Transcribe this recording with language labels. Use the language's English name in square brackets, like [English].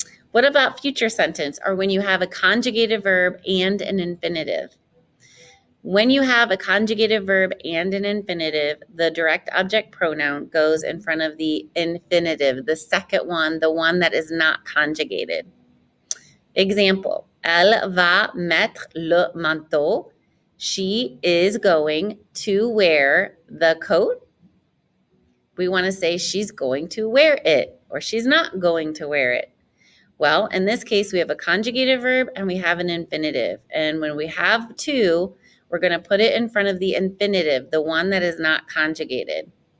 [English] What about future sentence, or when you have a conjugated verb and an infinitive? When you have a conjugated verb and an infinitive, the direct object pronoun goes in front of the infinitive, the second one, the one that is not conjugated. [French] Example, elle va mettre le manteau. [English] She is going to wear the coat. We want to say she's going to wear it, or she's not going to wear it. Well, in this case, we have a conjugated verb and we have an infinitive. And when we have two, we're going to put it in front of the infinitive, the one that is not conjugated.